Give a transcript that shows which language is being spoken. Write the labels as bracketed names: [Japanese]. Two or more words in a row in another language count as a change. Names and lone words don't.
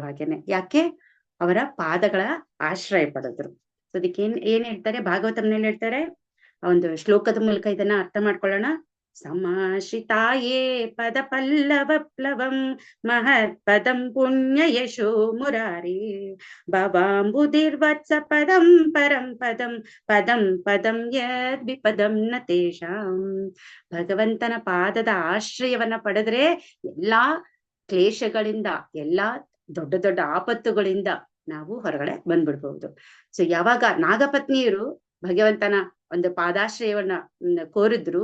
[Kannada] ಹಾಗೇನೆ ಯಾಕೆ, ಅವರ ಪಾದಗಳ ಆಶ್ರಯ ಪಡೆದ್ರು. ಅದಕ್ಕೆ ಏನ್ ಹೇಳ್ತಾರೆ, ಭಾಗವತಂನಲ್ಲಿ ಹೇಳ್ತಾರೆ, ಒಂದು ಶ್ಲೋಕದ ಮೂಲಕ ಇದನ್ನ ಅರ್ಥ ಮಾಡ್ಕೊಳ್ಳೋಣ. [Sanskrit] ಸಮಾಶ್ರಿತಾಯೇ ಪದ ಪಲ್ಲವ ಪ್ಲವಂ ಮಹತ್ ಪದಂ ಪುಣ್ಯ ಯಶೋ ಮುರಾರಿ ಭವಾಂಬುಧಿರ್ವತ್ಸ ಪದಂ ಪರಂ ಪದಂ ಪದಂ ಪದಂ ಯದ್ ವಿಪದಂ ನ ತೇಷಾಂ. [Kannada] ಭಗವಂತನ ಪಾದದ ಆಶ್ರಯವನ್ನ ಪಡೆದ್ರೆ ಎಲ್ಲಾ ಕ್ಲೇಶಗಳಿಂದ, ಎಲ್ಲಾ ದೊಡ್ಡ ದೊಡ್ಡ ಆಪತ್ತುಗಳಿಂದ ನಾವು ಹೊರಗಡೆ ಬಂದ್ಬಿಡ್ಬಹುದು. ಸೊ ಯಾವಾಗ ನಾಗಪತ್ನಿಯರು ಭಗವಂತನ ಒಂದು ಪಾದಾಶ್ರಯವನ್ನ ಕೋರಿದ್ರು.